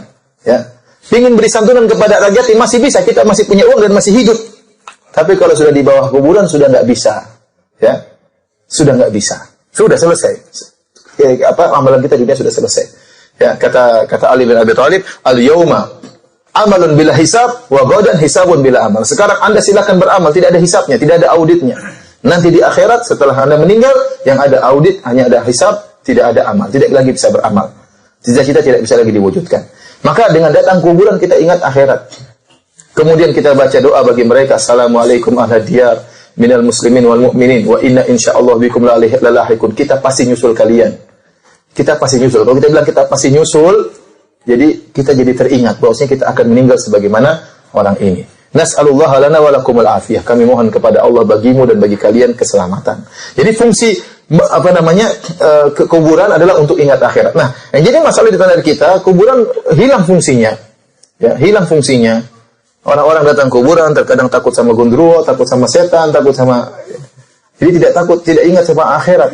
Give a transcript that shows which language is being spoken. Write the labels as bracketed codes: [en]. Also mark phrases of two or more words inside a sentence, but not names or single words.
[id] Ya, ingin beri santunan kepada rakyat, masih bisa. Kita masih punya uang dan masih hidup. Tapi kalau sudah di bawah kuburan sudah nggak bisa. Ya, sudah nggak bisa. Sudah selesai. Amalan kita dunia sudah selesai. Ya, kata Ali bin Abi Thalib, [ar] اليوم عمل بلا حساب وغدا حساب بلا عمل. [id] Sekarang Anda silakan beramal, tidak ada hisabnya, tidak ada auditnya. Nanti di akhirat setelah Anda meninggal, yang ada audit hanya ada hisab, tidak ada amal, tidak lagi bisa beramal. Cita-cita tidak bisa lagi diwujudkan. Maka dengan datang kuburan kita ingat akhirat. Kemudian kita baca doa bagi mereka, [ar] السلام عليكم أهل الديار من المسلمين والمؤمنين وإنا إن شاء الله بكم لاحقون. [id] Kita pasti nyusul kalian. Kita pasti nyusul. Kalau kita bilang kita pasti nyusul, jadi kita jadi teringat bahwasanya kita akan meninggal sebagaimana orang ini. [ar] نسأل الله لنا ولكم العافية. [id] Kami mohon kepada Allah bagimu dan bagi kalian keselamatan. Jadi fungsi kuburan adalah untuk ingat akhirat. Nah, yang jadi masalah di tanah kita, kuburan hilang fungsinya. Ya, hilang fungsinya. Orang-orang datang kuburan terkadang takut sama gondruwo, takut sama setan, takut sama jadi tidak ingat sama akhirat.